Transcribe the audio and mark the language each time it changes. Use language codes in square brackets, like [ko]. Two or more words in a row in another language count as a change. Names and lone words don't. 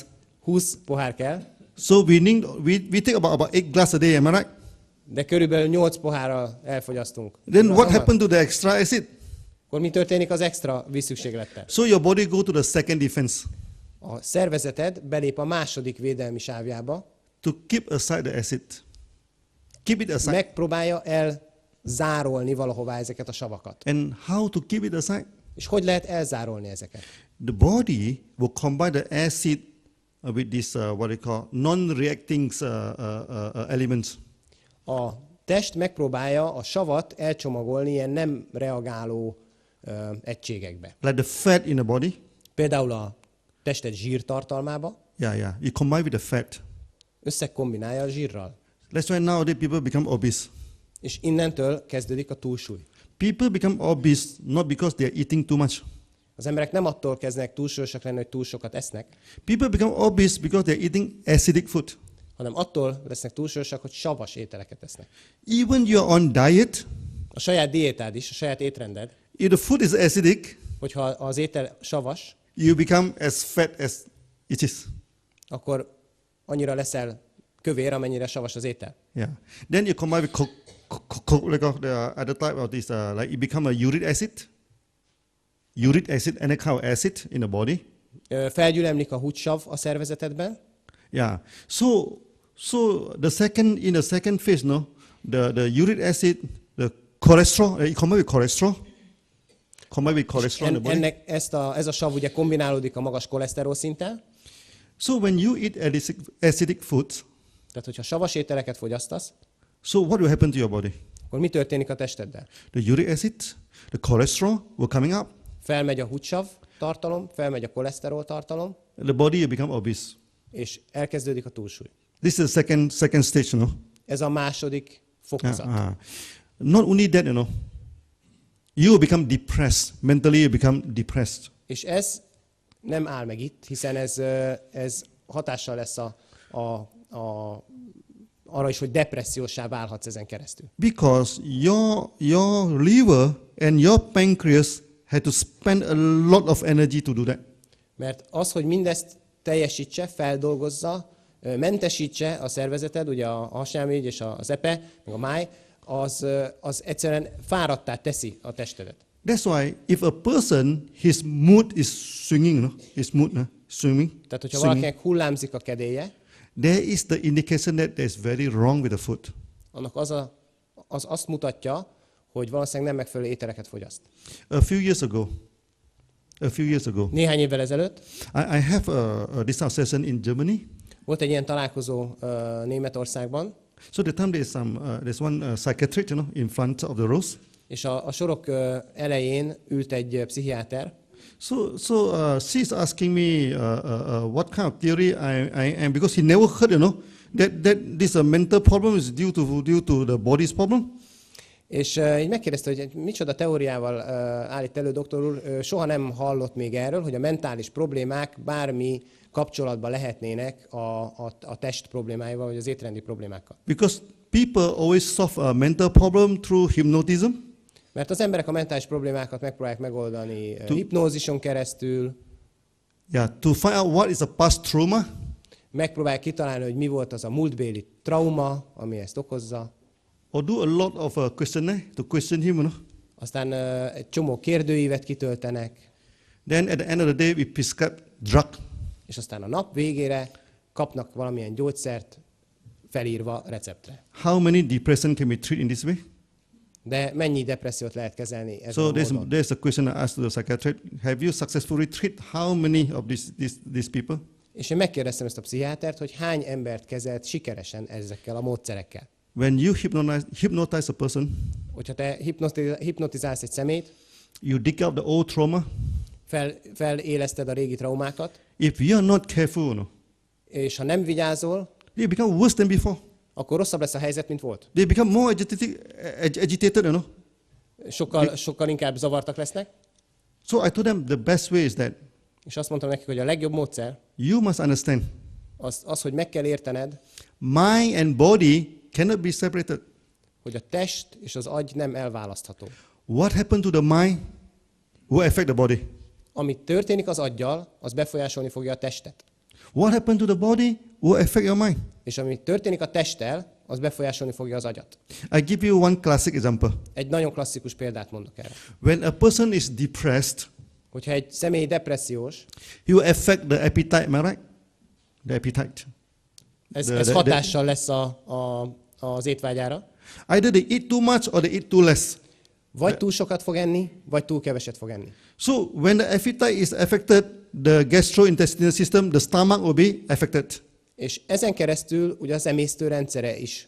[hu] 20 pohár kell, [en] So we take about 8 glass a day, am I right? [hu] de körülbelül 8 pohárral elfogyasztunk. [en] Then what [hu] Igazam van? [en] happened to the extra acid? [hu] Akkor mi történik az extra vízszükséglettel? [en] So your body go to the second defense. [hu] A szervezeted belép a második védelmi sávjába, [en] to keep aside the acid. Keep it aside. [hu] megpróbálja elzárolni valahová ezeket a savakat. [en] And how to keep it aside? [hu] És hogy lehet elzárolni ezeket? [en] The body will combine the acid with this what they call non-reacting elements. [hu] A test megpróbálja a savat elcsomagolni ilyen nem reagáló egységekbe. [en] Like the fat in the body. [hu] Például a tested zsírtartalmába [en] Yeah. You combine with the fat. [hu] összekombinálja a zsírral. [en] That's why nowadays people become obese. [hu] És innentől kezdődik a túlsúly. [en] People become obese not because they are eating too much. [hu] Az emberek nem attól kezdnek túlsúlyosak lenni, hogy túl sokat esznek, [en] People become obese because they are eating acidic food. [hu] hanem attól lesznek túlsúlyosak, hogy savas ételeket esznek. [en] Even you are on diet, [hu] A saját diétád is, a saját étrended, [en] if the food is acidic, [hu] hogyha az étel savas, [en] you become as fat as it is. [hu] akkor annyira leszel kövér, amennyire savas az étel. [en] Yeah. Then you combine with like the other type of this, like it become a uric acid. Uric acid, any kind of acid in the body. [hu] Felgyülemlik a húgysav a szervezetedben, [en] Yeah. So in the second phase, no, the uric acid, the cholesterol, it combine with cholesterol. Combine with cholesterol in the body. [hu] ez a sav ugye kombinálódik a magas koleszterol szinttel, [en] So when you eat acidic foods, [hu] tehát hogyha savas ételeket fogyasztasz, [en] so what will happen to your body? [hu] akkor mi történik a testeddel? [en] The uric acid, the cholesterol will coming up. [hu] Felmegy a húgysav tartalom, felmegy a koleszterol tartalom, [en] The body will become obese. [hu] és elkezdődik a túlsúly. [en] This is the second stage, you know. [hu] Ez a második fokozat. [en] Not only that, you know. You will become depressed. Mentally you become depressed. [hu] És ez nem áll meg itt, hiszen ez hatással lesz arra is, hogy depressziósá válhatsz ezen keresztül. [en] Because your liver and your pancreas had to spend a lot of energy to do that. [hu] Mert az, hogy mindezt teljesítse, feldolgozza, mentesítse a szervezeted, ugye a hasnyálmirigy és az epe, meg a máj, az egyszerűen fáradttá teszi a testedet. [en] That's why if a person, his mood is swinging, no? His mood, swinging. [hu] Tehát, hogyha valakinek hullámzik a kedélye, [en] there is the indication that there is very wrong with the food. [hu] Annak az azt mutatja, hogy valószínűleg nem megfelelő ételeket fogyaszt. [en] A few years ago. [hu] Néhány évvel ezelőtt. [en] I have a this session in Germany. [hu] Volt egy ilyen találkozó Németországban. [en] So the time there's one psychiatrist, you know, in front of the rows. [hu] És a sorok elején ült egy pszichiáter. [en] So she's asking me what kind of theory I am, because he never heard, you know, that this mental problem is due to the body's problem. [hu] És így megkérdezte, hogy micsoda teóriával állít elő, doktor úr, soha nem hallott még erről, hogy a mentális problémák bármi kapcsolatban lehetnének a test problémáival, vagy az étrendi problémákkal. [en] Because people always solve a mental problem through hypnotism. [hu] Mert az emberek a mentális problémákat megpróbálják megoldani hipnózison keresztül. [en] Yeah, to find out what is a past trauma. [hu] Megpróbálják kitalálni, hogy mi volt az a múltbéli trauma, ami ezt okozza. [en] Or do a lot of questionnaire to question him, you know. [hu] Aztán egy csomó kérdőívet kitöltenek. [en] Then at the end of the day we prescribe drug. [hu] És aztán a nap végére kapnak valamilyen gyógyszert felírva receptre. [en] How many depression can we treat in this way? [hu] De mennyi depressziót lehet kezelni ezen a módon? [en] There's a question I asked the psychiatrist. Have you successfully treated how many of these people? [hu] És én megkérdeztem ezt a pszichiátert, hogy hány embert kezelt sikeresen ezekkel a módszerekkel. [en] When you hypnotize a person, [hu] hogyha te hipnotizálsz egy szemét, [en] you dig out the old trauma. [hu] Feléleszted a régi traumákat. [en] If you are not careful, no, [hu] és ha nem vigyázol, [en] they become worse than before. [hu] Akkor rosszabb lesz a helyzet, mint volt. [en] They become more agitated, you know. [hu] Sokkal inkább zavartak lesznek. [en] So I told them the best way is that. [hu] És azt mondtam nekik, hogy a legjobb módszer. [en] You must understand. [hu] Az, hogy meg kell értened. [en] Mind and body cannot be separated. [hu] Hogy a test és az agy nem elválasztható. [en] What happened to the mind will affect the body. [hu] Ami történik az aggyal, az befolyásolni fogja a testet. [en] What happened to the body will affect your mind. [hu] És ami történik a testtel, az befolyásolni fogja az agyat. [en] I give you one classic example. [hu] Egy nagyon klasszikus példát mondok erre. [en] When a person is depressed, [hu] Hogyha egy személy depressziós, [en] it will affect the appetite, am I right? The appetite. [hu] ez hatással lesz az étvágyára. [en] Either they eat too much or they eat too less. [hu] Vagy túl sokat fog enni, vagy túl keveset fog enni. [en] So when the appetite is affected, the gastrointestinal system, the stomach will be affected. [hu] És ezen keresztül ugye az emésztő rendszere is